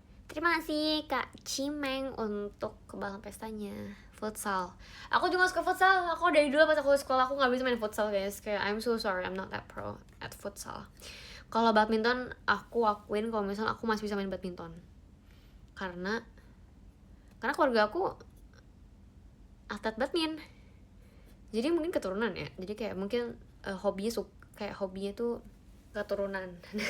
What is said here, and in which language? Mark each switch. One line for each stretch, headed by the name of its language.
Indonesian: Terima kasih Kak Cimeng untuk kebanggaan pestanya. Futsal. Aku juga suka futsal. Aku dari dulu pas aku sekolah aku nggak bisa main futsal guys.
English: Kayak I'm so sorry, I'm not that pro at futsal.
Indonesian: Kalau badminton aku akuin kalau misalnya aku masih bisa main badminton. Karena keluarga aku atlet badminton. Jadi mungkin keturunan ya. Jadi kayak mungkin hobinya tuh keturunan.